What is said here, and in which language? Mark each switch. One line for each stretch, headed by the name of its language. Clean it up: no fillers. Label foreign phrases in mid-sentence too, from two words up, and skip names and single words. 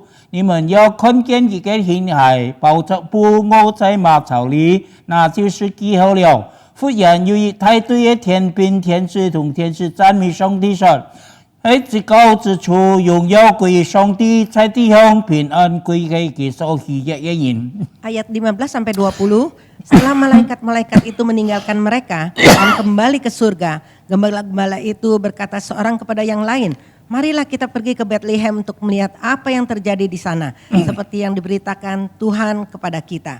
Hakka Chinese: 你們要看見一個嬰孩抱着布臥在馬槽裏，那就是記號了。忽然有一大隊嘅天兵天使同天使讚美上帝說：喺至高之處榮耀歸上帝，在地上平安歸給佢所喜悅嘅人。
Indonesian: Ayat 15 sampai 20, setelah malaikat-malaikat itu meninggalkan mereka dan kembali ke surga, gembala-gembala itu berkata seorang kepada yang lain, marilah kita pergi ke Bethlehem untuk melihat apa yang terjadi di sana, seperti yang diberitakan Tuhan kepada kita.